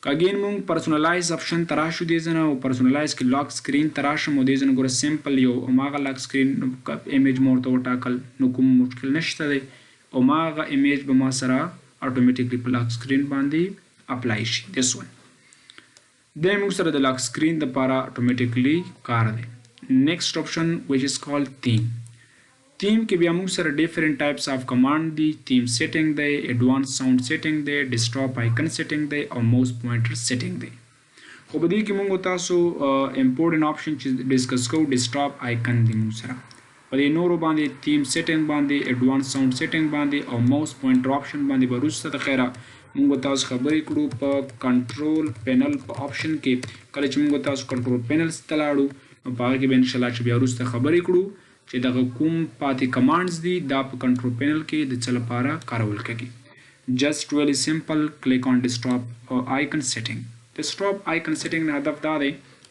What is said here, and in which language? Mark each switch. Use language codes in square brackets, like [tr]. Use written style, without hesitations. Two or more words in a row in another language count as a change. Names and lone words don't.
[ps] اگین مونږ [en] personalize option [ps] ته راشو دې ځنه او پرسونلایز کې [en] lock screen [ps] ته راشم او دې ځنه ګوره سمپل یو هماغه [en] lock screen image [ps] مو ورته وټاکل نو کوم مشکل نشته دی او هماغه ایمیج به ما سره اتوماتیکلی په [en] lock screen [ps] باندې اپلای شي [en] this one [ps] د موږ سره د [en] lock screen [ps] دپاره اتوماتیکلی کار دی [en] next option which is called theme theme [ps] کې بیا موږ سره [en] different types of command [ps] دي [en] theme setting [ps] دی [en] advance sound setting [ps] دی ډیسکټاپ [en] icon setting [ps] دی او [en] mouse pointer setting [ps] دی خو په دې کې موږ تاسو [en] important option [ps] چې ډیسکس کوو [en] desktop icon [ps] دی موږ سره په دې نورو باندې [en] theme setting [ps] باندې [en] advance sound setting [ps] باندې او [en] mouse pointer option [ps] باندې به وروسته د خیره موږ تاسو خبرې کړو په [en] control panel [ps] په اپشن کې کله چې موږ تاسو [en] control panel [ps] ته لاړو نو په هغه کې به انشاءالله چې بیا وروسته خبرې کړو چې دغه کوم پاتې کمانډز دي دا په [en] control panel [ps] کې د څه لپاره کارول کېږي [en] just really simple click on desktop icon setting desktop icon setting [ps] نه هدف دا دی